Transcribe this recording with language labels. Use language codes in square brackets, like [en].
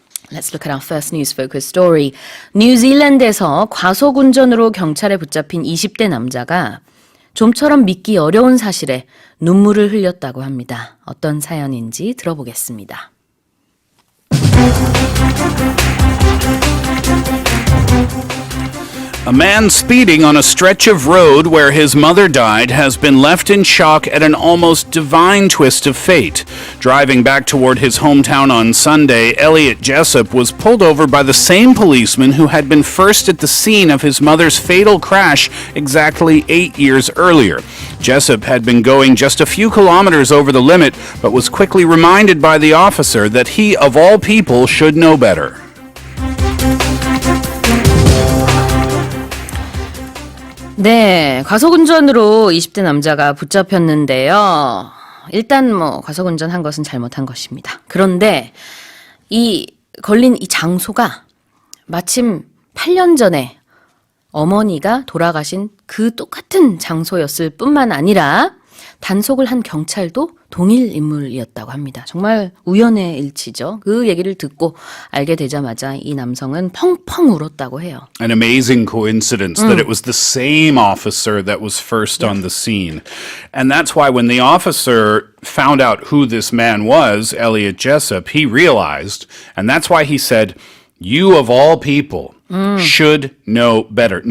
[en] Let's look at our first news focus story. [ko] 뉴질랜드에서 과속운전으로 경찰에 붙잡힌 20대 남자가 좀처럼 믿기 어려운 사실에 눈물을 흘렸다고 합니다. 어떤 사연인지 들어보겠습니다. [en] A man speeding on a stretch of road where his mother died has been left in shock at an almost divine twist of fate. Driving back toward his hometown on Sunday, Elliot Jessup was pulled over by the same policeman who had been first at the scene of his mother's fatal crash exactly 8 years earlier. Jessup had been going just a few kilometers over the limit, but was quickly reminded by the officer that he, of all people, should know better. [ko] 네, 과속운전으로 20대 남자가 붙잡혔는데요. 일단 과속운전한 것은 잘못한 것입니다. 그런데 걸린 이 장소가 마침 8년 전에 어머니가 돌아가신 그 똑같은 장소였을 뿐만 아니라 단속을 한 경찰도 동일 인물이었다고 합니다. 정말 우연의 일치죠. 그 얘기를 듣고 알게 되자마자 이 남성은 펑펑 울었다고 해요. [en] An amazing coincidence that it was the same officer that was first on the scene. And that's why when the officer found out who this man was, Elliot Jessup, he realized, and that's why he said, "You of all people should know better."